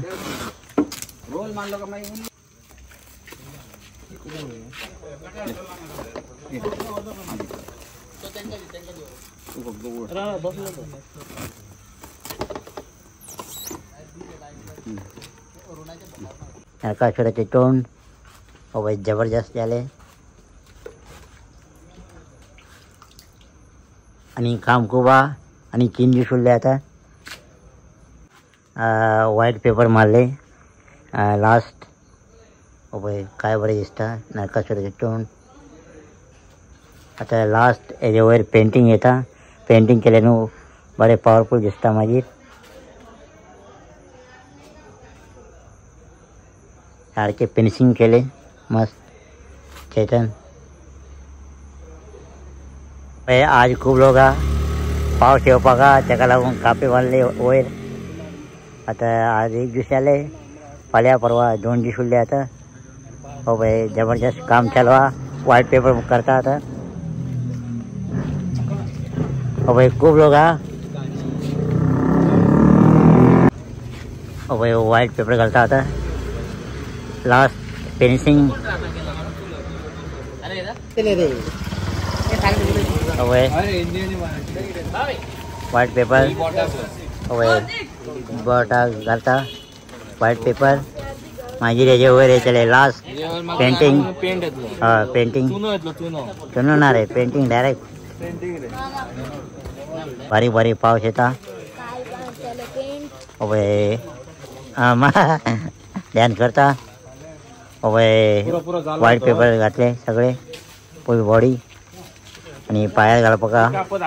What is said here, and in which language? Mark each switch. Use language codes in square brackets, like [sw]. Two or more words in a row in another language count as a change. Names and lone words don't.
[kok] रोल मारलो का मागीर नरकासूराचे तोंड अभय जबरदस्त झाले आणि काम खूप आणि 3 दिवस उरले आता [en] white paper [kok] मारले लास्ट अभय काय बरे दिसता नरकासूराचे तोंड आता लास्ट हेजे वयर पेंटिंग येता पेंटिंग केले न्हू बरे पॉवरफुल दिसता मागीर सारखे पेन्सिंग केले मस्त चेतन आज खूप लोक पावस येवपाक ताका लागून कापे बांदले वयर आता आज 1 दीस जाले फाल्यां परवा 2 दीस उरले आता जबरदस्त काम चालू [en] white paper [kok] करता आता खूप लोक अवय [en] white paper [kok] घालता आता [en] last finishing [kok] अवय [en] white paper [kok] अवय बटा घालता [en] white paper [kok] मागीर हेजे वयर येतले [en] last painting painting [kok] चुनणार आहे [en] painting direct [kok] बारीक बारीक पावस येता अवय ध्यान करता अवय [en] white paper [kok] घातले सगळे [en] full body [kok] आणि पायार घालपाक